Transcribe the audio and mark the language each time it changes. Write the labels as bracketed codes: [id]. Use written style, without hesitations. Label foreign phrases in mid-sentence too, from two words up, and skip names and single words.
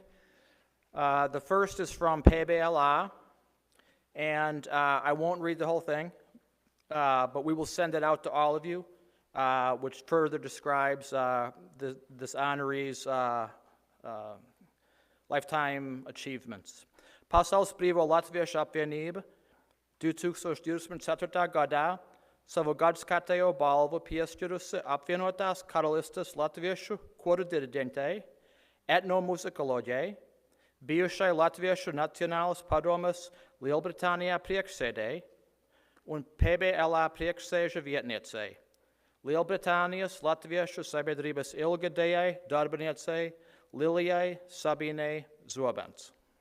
[en] The first is from PBLA, and I won't read the whole thing, but we will send it out to all of you, which further describes this honoree's lifetime achievements. [lv] Pasaules brīvo Latviešu apvienība 2024. gadā savu gadsimtajo balvu piešķirusi apvienotās karalistes latviešu koru diriģentei, etnomuzikoloģei, bijušai Latviešu Nacionālas padomes Lielbritānijā priekšsēdēji un PBLA priekšsēža vietniecei, Lielbritānijas Latviešu sabiedrības ilgadējai darbiniecei Lilijai Sabīnei Zobens.